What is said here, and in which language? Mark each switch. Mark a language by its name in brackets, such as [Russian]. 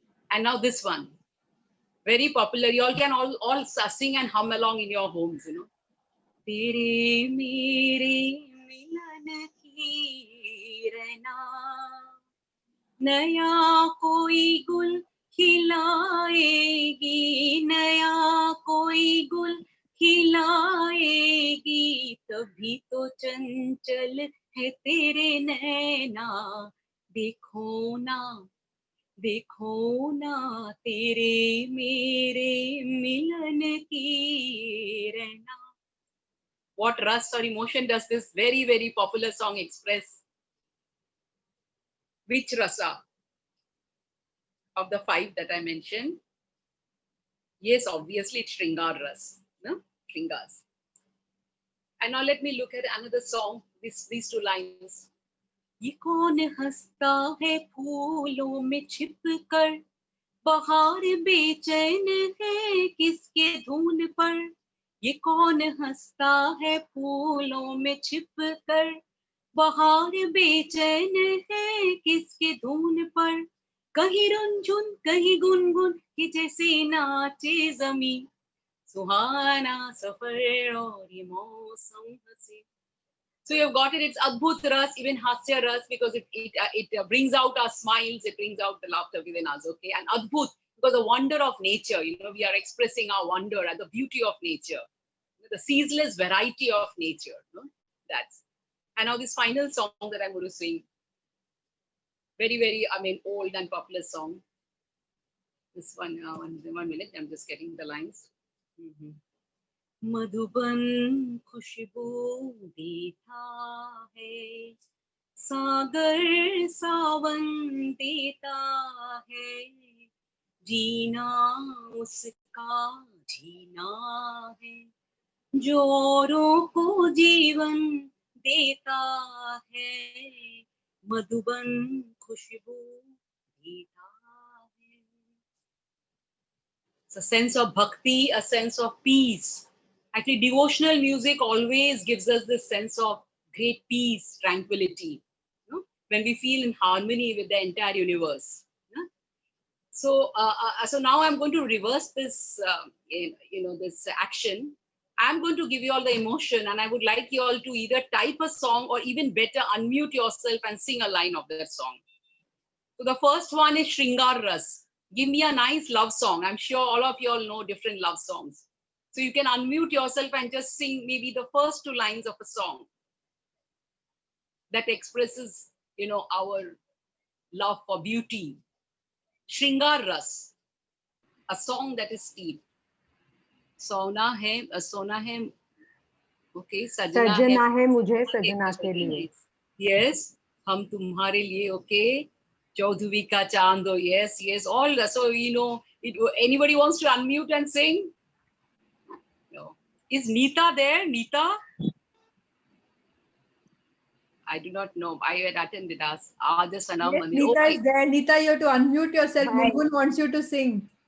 [English] And now this one, very popular. You all can all sing and hum along in your homes, [Hindi] तेरे मेरे मिलन की रहना, नया कोई गुल खिलाएगी, नया कोई गुल खिलाएगी, तभी तो चंचल है तेरे नैना, देखो ना, देखो ना तेरे मेरे मिलन की रहना. [English] What rust or emotion does this very, very popular song express? Which rasa of the five that I mentioned? Yes, obviously it's Shringar ras, no? Shringars. And now let me look at another song, these two lines. [Hindi] ये कौन हंसता है फूलों में छिप कर, बहार बेचैन है किसके धुन पर. ये कौन हंसता है फूलों में छिप कर, बहार बेचैन है किसके धुन पर. कहीं रुनझुन कहीं गुनगुन कि जैसे नाचे जमी, सुहाना सफर और ये मौसम हंसी. [English] So you've got it. It's Adbhut Ras, even Hasya Ras, because it brings out our smiles, it brings out the laughter within us. Okay, and Adbhut, because the wonder of nature. You know, we are expressing our wonder at the beauty of nature, the ceaseless variety of nature. You know? That's. And now this final song that I'm going to sing, very, very, I mean, old and popular song. This one, 1 minute. I'm just getting the lines. Mm-hmm. [Hindi] Madhuban खुशबू देता है, सागर सावन देता है, जीना उसका जीना है, जो औरों को जीवन देता है, मधुबन खुशबू देता है. [English] It's a sense of bhakti, a sense of peace. Actually, devotional music always gives us this sense of great peace, tranquility, you know, when we feel in harmony with the entire universe. You know? So now I'm going to reverse this, this action. I'm going to give you all the emotion, and I would like you all to either type a song or even better, unmute yourself and sing a line of that song. So the first one is Shringar Ras. Give me a nice love song. I'm sure all of you all know different love songs. So you can unmute yourself and just sing maybe the first two lines of a song that expresses, you know, our love for beauty. Shringar Ras, a song that is deep. [Hindi] Sona hai, okay, सजना है मुझे सजना के लिए. Yes, हम तुम्हारे लिए, okay. Chaudhuri ka chando, [English] yes, yes, all. So, you know, anybody wants to unmute and sing? No. Is Neeta there? Neeta? I do not know. I had attended us. Yes, Neeta is there. Neeta, you have to unmute yourself. Mulgun wants you to sing.